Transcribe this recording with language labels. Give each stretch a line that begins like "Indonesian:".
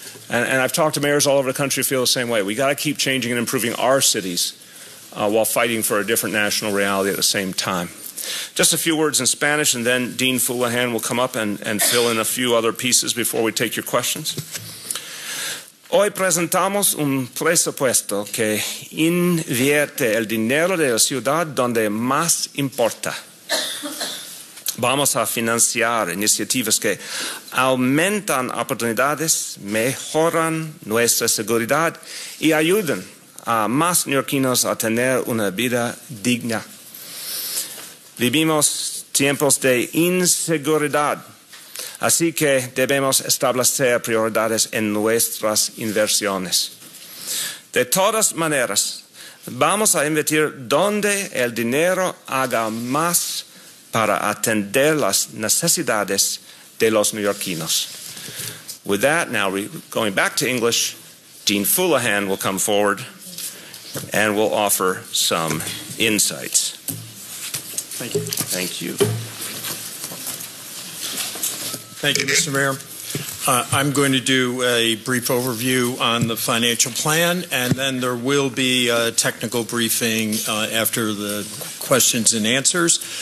English: And I've talked to mayors all over the country who feel the same way. We got to keep changing and improving our cities while fighting for a different national reality at the same time. Just a few words in Spanish, and then Dean Fullahan will come up and fill in a few other pieces before we take your questions.
Spanish: Hoy presentamos un presupuesto que invierte el dinero de la ciudad donde más importa. Vamos a financiar iniciativas que aumentan oportunidades, mejoran nuestra seguridad y ayudan a más neoyorquinos a tener una vida digna. Vivimos tiempos de inseguridad, así que debemos establecer prioridades en nuestras inversiones. De todas maneras, vamos a invertir donde el dinero haga más para atender las necesidades de los neoyorquinos.
English: With that, now going back to English, Dean Fullahan will come forward and will offer some insights. Thank you. Thank you. Thank you, Mr. Mayor. I'm going to do a brief overview on the financial plan, and then there will be a technical briefing after the questions and answers.